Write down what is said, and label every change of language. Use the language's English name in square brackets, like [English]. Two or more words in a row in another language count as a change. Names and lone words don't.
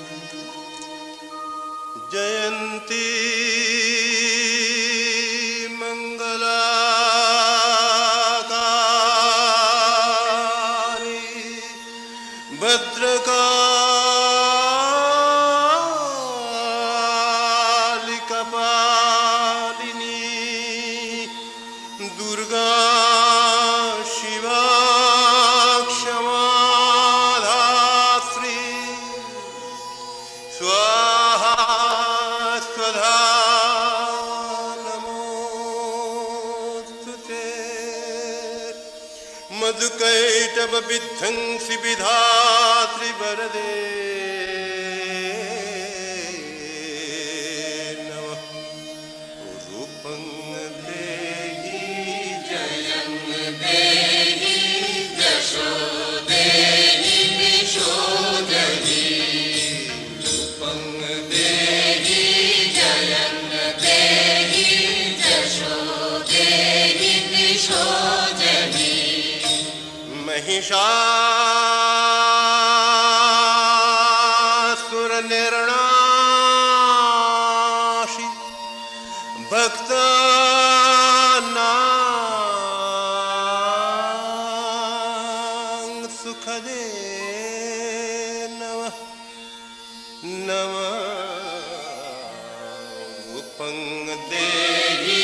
[Sanskrit] জয়ন্তী মঙ্গলা ভদ্রকালী কপালিনী দুর্গা শিবা ক্ষমা ধাত্রী স্বাহা স্বধা নমোস্তুতে মধুকৈটভ বিধ্বংসি বিধাত্রি বরদে নমঃ রূপং দেহি জয়ং দেহি যশো দেহি দিশো দেহি রূপং দেহি জয়ং দেহি যশো দেহি দিশো দেহি महिषासुर निर्णाशि भक्तानां सुखदे नमः नमः रूपं देहि